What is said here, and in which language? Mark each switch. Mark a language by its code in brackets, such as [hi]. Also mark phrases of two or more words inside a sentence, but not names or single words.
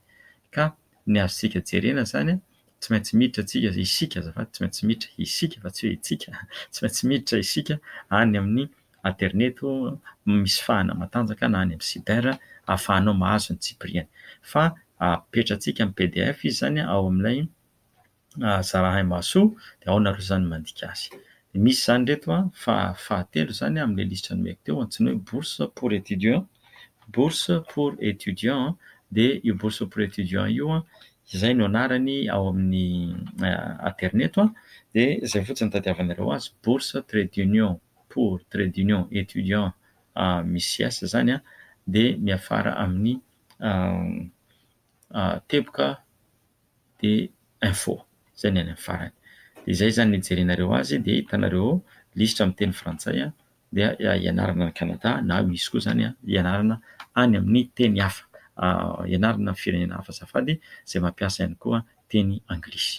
[mg] Ka ny azontsika jerena zany tsy maintsy miditra isika azafady tsy maintsy miditra isika fa tsy hoe itsika tsy maintsy miditra isika any amin'ny interneto misy fahana matanjaka na any amin'ny cyber ahafahanao mahazo ny tsipiriany. Fa apetratsika amin'ny PDF izy zany ao amin'ilay Zarahay Mahasoa dia ao nareo zany mandika azy. Misy zany reto fahatelo zany amin'ilay lisitra nomeko teo antsoina hoe [fr] bourse pour étudiants, bourse pour étudiants [mg] dia io [fr] bourse pour étudiants [mg] io izay no anarany ao amin'ny interneto dia izay fotsiny tadiavanareo azy [fr] bourse trait d'union pour trait d'union étudiants [mg] misy S zany dia miafara amin'ny teboka de info zay ny any amin'ny farany. Dia izay zany ny jerenareo azy dia hitanareo lisitra amin'ny teny frantsay dia ianarana any Canada na misy koa zany ianarana any amin'ny teny hafa, ianarana amin'ny firenena hafa azafady izay mampiasa ihany koa teny anglisy.